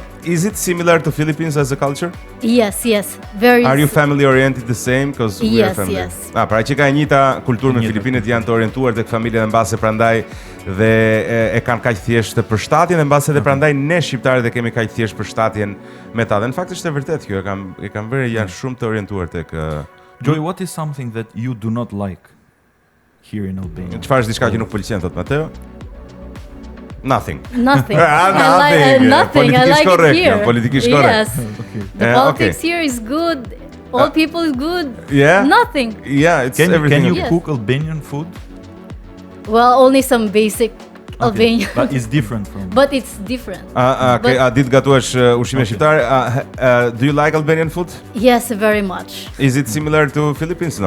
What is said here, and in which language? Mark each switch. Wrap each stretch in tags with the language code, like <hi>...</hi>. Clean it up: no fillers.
<en>Is it similar to Philippines as a culture? Yes. Very. Are you family oriented the same? Because we are Yes, family. yes.</en> <sq>Pra që ka e njëjta kulturë me Filipinet, janë të orientuar tek familja dhe mbase prandaj dhe e kanë kaq thjesht përshtatjen dhe mbase edhe prandaj ne shqiptarët e kemi kaq thjesht përshtatjen me ta. Dhe në fakt është e vërtetë kjo, e kam vënë janë shumë të orientuar tek</sq> <en>Joy, what is something that you do not like here in Albania?</en> <sq>Çfarë është diçka që nuk pëlqen thot Mateo?</sq> <en>Nothing. Nothing. Nothing. Nothing. I like it here.</en> <sq>Politikisht korrekt.</sq> <en>Yes. The politics here is good. All people is good. Yeah. Nothing. Yeah, it's Can everything. you Yes. cook Albanian food? Well, only some basic Albania. But it's different from. But it's different.</en> <sq>A ditë gatuash ushqime shqiptare?</sq> <en>Do you like Albanian food? Yes, very much. Is it similar to Philippines?</en>